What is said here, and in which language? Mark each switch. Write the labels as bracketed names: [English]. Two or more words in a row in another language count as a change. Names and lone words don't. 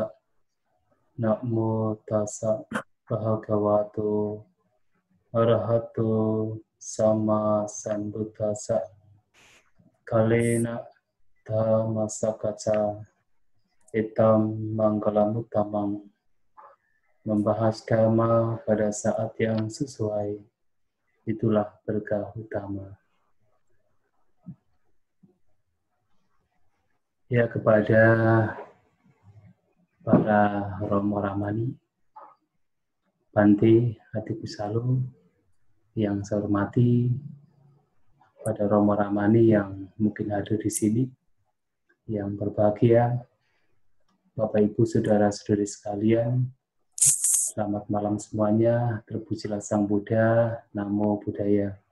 [Pali] Namo tassa bhagavato arahato sama sambuddhassa. Kalena Dhammasakaca Itam Manggalamuttamang. [Indonesian] Membahas dhamma pada saat yang sesuai, itulah berkah utama. Ya, kepada para Romo Ramani, Bante Adikusalu yang saya hormati, pada Romo Ramani yang mungkin hadir di sini, yang berbahagia, Bapak Ibu Saudara-saudari sekalian, selamat malam semuanya, terpujilah Sang Buddha, [Pali] Namo Buddhaya.